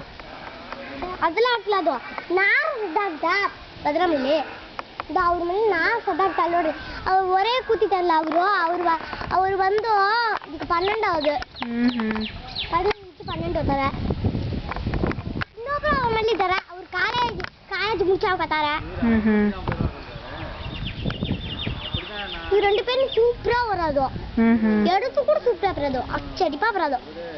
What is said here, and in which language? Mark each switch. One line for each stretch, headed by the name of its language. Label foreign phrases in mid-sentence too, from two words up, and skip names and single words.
Kannada: ಅದೆಲ್ಲ ಹಾಕ್ಲದು ನಾನು ಸಿದ್ಧಾರ್ಥ ಅದರ ಮೇಲೆ ಇದು ಅವ್ರ ಮೇಲೆ ನಾನು ಸಿದ್ಧಾರ್ಥ ನೋಡ್ರಿ ಅವ್ರು ಹೊರೇ ಕೂತಿದ್ದಾರಲ್ಲ ಅವರು ಬಂದು ಈಗ 12 ಆಗುದು 12 ಹೋಗ್ತಾರೆ ಇನ್ನೊಬ್ರು ಅವ್ರ ಮೇಲೆ ಇದ್ದಾರೆ ಅವ್ರು ಕಾಲೇಜ್ ಮುಚ್ಚಾಕತ್ತಾರೆ
Tamil: இவங்க ரெண்டு பேரும் சூப்பரா வராது எடுத்து கூட சூப்பரா வராது அச்சடிப்பா வராது